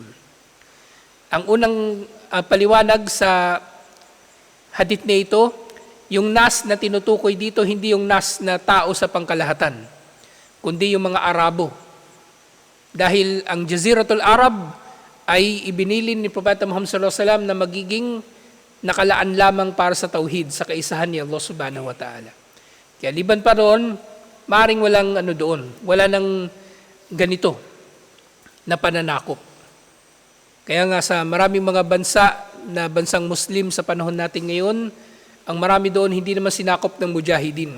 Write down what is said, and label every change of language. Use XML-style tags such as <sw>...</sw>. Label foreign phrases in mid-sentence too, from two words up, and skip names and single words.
<tl>Ang unang paliwanag sa hadith na ito, yung nas na tinutukoy dito, hindi yung nas na tao sa pangkalahatan, kundi yung mga Arabo. Dahil ang Jaziratul Arab ay ibinilin ni Propeta Muhammad</tl> <ar>صلى الله عليه وسلم</ar> <tl>na magiging nakalaan lamang para sa tauhid, sa kaisahan ni Allah</tl> <ar>سبحانه وتعالى.</ar> <tl>Kaya liban pa roon, maring walang doon, wala nang ganito na pananakop. Kaya nga sa maraming mga bansa na bansang Muslim sa panahon natin ngayon, ang marami doon hindi naman sinakop ng mujahidin.</tl>